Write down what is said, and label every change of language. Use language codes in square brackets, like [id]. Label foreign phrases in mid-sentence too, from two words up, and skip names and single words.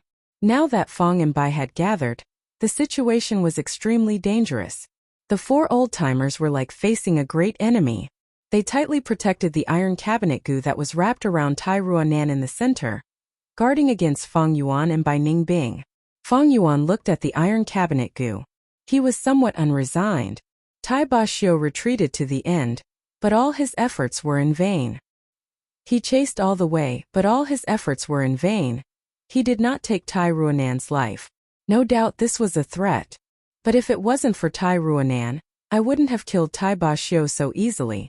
[en] Now that Fang and Bai had gathered, the situation was extremely dangerous. The 4 old-timers were like facing a great enemy. They tightly protected the iron cabinet goo that was wrapped around Tai Ruanan in the center, guarding against Fang Yuan and Bai Ningbing. Fang Yuan looked at the iron cabinet goo. He was somewhat unresigned. Tai Bashiu retreated to the end, but all his efforts were in vain. He chased all the way, but all his efforts were in vain. He did not take Tai Ruanan's life. No doubt this was a threat. But if it wasn't for Tai Ruanan, I wouldn't have killed Tai Bashiu so easily.